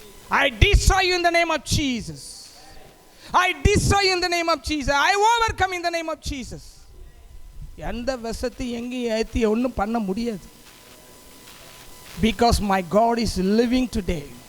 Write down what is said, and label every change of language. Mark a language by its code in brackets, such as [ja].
[en] I destroy you in the name of Jesus. I destroy you in the name of Jesus. I overcome in the name of Jesus. [ta] எந்த விஷத்தை எங்கேயும் ஏற்றி ஒன்றும் பண்ண முடியாது. [en] Because my God is living today.